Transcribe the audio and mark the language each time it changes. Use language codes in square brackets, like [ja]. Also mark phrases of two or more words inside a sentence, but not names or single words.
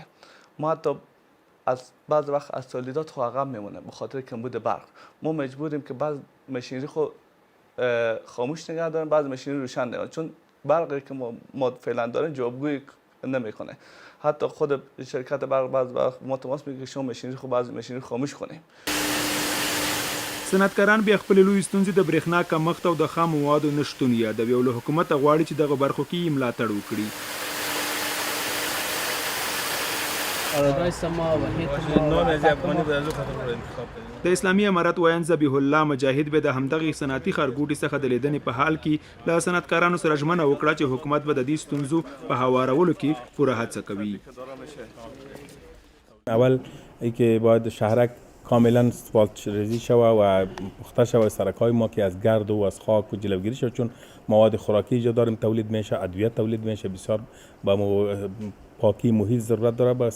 [fa] ما حتی از بعض وقت از تولیدات خود عقب میمونه به خاطر کمبود برق. ما مجبوریم که بعض ماشینری خود خاموش نگه داریم، بعض ماشینری روشن نگه، چون برقی که ما فعلا داریم جوابگویی نمیکنه. حتی خود شرکت برق بعض وقت ما تماس میگیره که شما ماشینری خود بعض ماشینری خاموش کنیم. [ps] صنعتکاران بیا خپل لوی ستونزې د برېښنا کمښت او د خام موادو نشتون یادوي او له حکومته غواړي چې دغه برخو کې یې ملاتړ وکړي. د اسلامي امارت ویاند ذبیح الله مجاهد به د همدغې صنعتي ښارګوټي څخه د لیدنې په حال کې له صنعتکارانو سره ژمنه وکړه چې حکومت به د دې ستونزو په هوارولو کې پوره هڅه کوي. [fa] اول اینکه باید شهرک کاملا اسفالت ریزی شود و پخته شود سرک‌های ما که از گرد و از خاک و جلوگیری شود، چون مواد خوراکی اینجا داریم تولید میشه، ادویه تولید میشه، بسیار با پاکی محیط ضرورت داره.